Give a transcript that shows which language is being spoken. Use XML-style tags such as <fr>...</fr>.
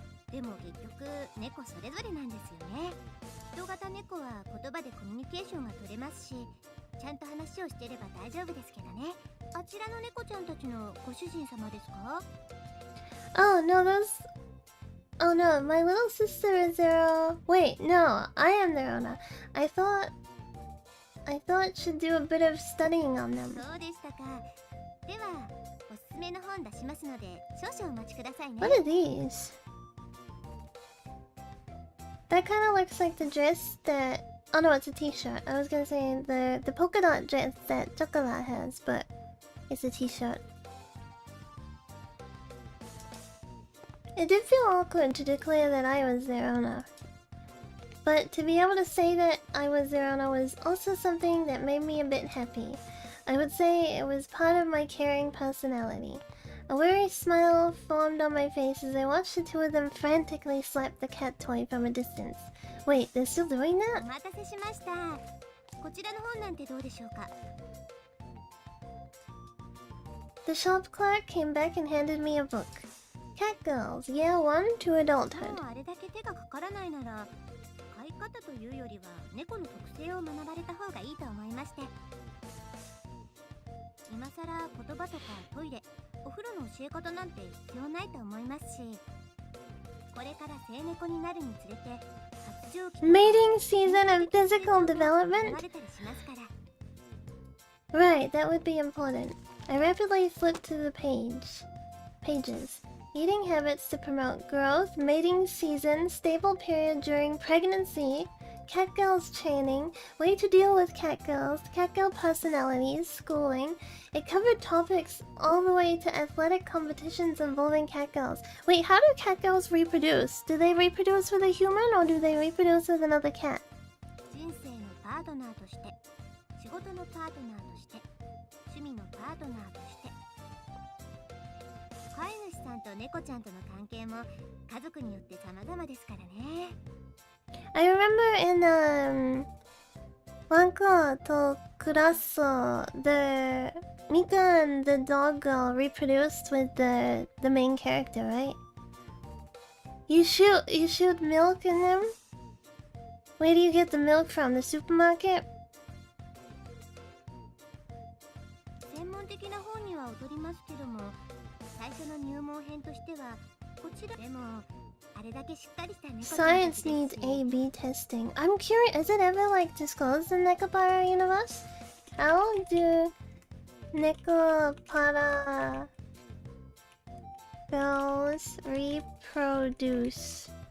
<ja>でも結局猫それぞれなんですよね。人型猫は言葉でコミュニケーションが取れますし、ちゃんと話をしてれば大丈夫ですけどね。あちらの猫ちゃんたちのご主人様ですか?</ja> <en>Oh no, Oh no, my little sister is their... Wait, no, I am their owner. I thought should do a bit of studying on them.</en> <ja>そうでしたか。では、おすすめの本出しますので、少々お待ちくださいね。</ja> <en>What are these? That kind of looks like the dress that... Oh no, it's a t-shirt. I was gonna say the polka dot dress that Chocolate has, but it's a t-shirt. It did feel awkward to declare that I was their owner. But to be able to say that I was their owner was also something that made me a bit happy. I would say it was part of my caring personality. A weary smile formed on my face as I watched the two of them frantically slap the cat toy from a distance. Wait, they're still doing that?</en> <ja>お待たせしました。こちらの本なんてどうでしょうか?</ja> <en>The shop clerk came back and handed me a book. Cat Girls, Year 1 to Adulthood.</en> <ja>もうあれだけ手がかからないなら、飼い方というよりは猫の特性を学ばれた方がいいと思いまして。今さら言葉とかトイレ、お風呂の教え方なんて必要ないと思いますし、これから成猫になるにつれて発情期</ja> <en>Mating season and physical development?</en> <ja>慣れたりしますから。</ja> <en>Right, that would be important. I rapidly flipped to the pages. Eating habits to promote growth, mating season, stable period during pregnancy, cat girls training, way to deal with cat girl personalities, schooling. It covered topics all the way to athletic competitions involving cat girls. Wait, how do cat girls reproduce? Do they reproduce with a human or do they reproduce with another cat?</en> <ja>人生のパートナーとして、仕事のパートナーとして、趣味のパートナーとして。飼い主さんと猫ちゃんとの関係も家族によって様々ですからね。</ja> <en>I remember in Wanko to Kuraso, the Mika and the dog girl reproduced with the main character, right? You shoot milk in them? Where do you get the milk from? The supermarket?</en> <ja>専門的な本には劣りますけども、最初の入門編としてはこちらでもあれだけしっかりした猫ちゃんたち</ja> <en>Science</en> <ja>です</ja> <en>needs</en> <ja>し。</ja> <en>A/B testing. I'm curious, is it ever like disclosed in Nekopara universe? How do Nekopara girls reproduce?</en>